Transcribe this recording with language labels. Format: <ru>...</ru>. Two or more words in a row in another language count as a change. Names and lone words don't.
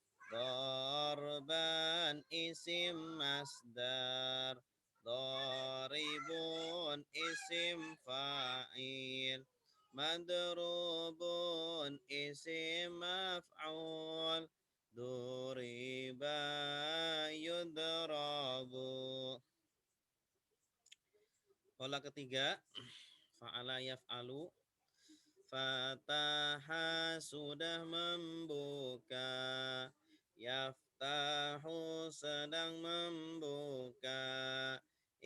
<ar>ضربا اسم مصدر ضارب اسم فاعل مضروب اسم مفعول ضرب يضرب.</ar> <id>Pola ketiga,</id> <ar>فعل يفعل.</ar> <id>Fataha sudah membuka, Yaftahu sedang membuka,</id>